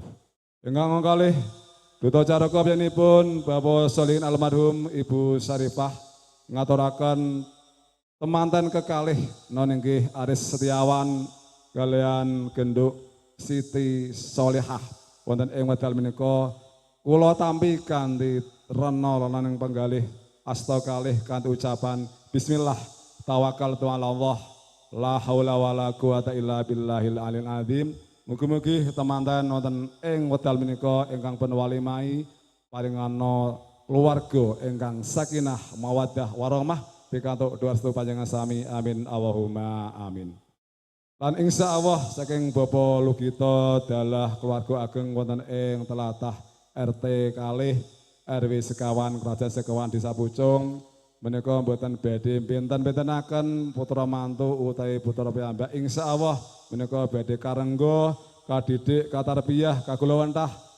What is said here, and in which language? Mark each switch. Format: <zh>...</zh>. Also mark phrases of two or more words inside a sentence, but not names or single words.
<jv>Ingkang kalih duta caraka piyambakipun Bapak Solihin almarhum Ibu Syarifah ngaturaken temanten kekalih non inggih Aris Setiawan kalian genduk Siti Solihah wonten ing wekdal menika kula tampi kanthi rena lan penggalih asta kalih kanthi ucapan</jv> <ar>بسم الله توكلت على الله لا حول ولا قوة إلا بالله العلي العظيم.</ar> <jv>Mugi-mugi temanten wonten ing wekdal menika ingkang pun walimai paringana keluarga ingkang</jv> <ar>سكينة ومودة ورحمة</ar> <jv>pikantuk doa panjenengan sami.</jv> <ar>آمين اللهم آمين.</ar> <jv>Lan</jv> <ar>إن شاء الله</ar> <jv>saking Bapak Lugito dalah keluarga ageng wonten ing telatah RT kalih RW sekawan Kerajaan Sekawan Desa Pucung menika mboten badhe pinten-pintenaken putra mantu utawi putra piyambak</jv> <ar>إن شاء الله</ar> <jv>menika badhe karengga kadidik katarbiyah kagulawentah</jv>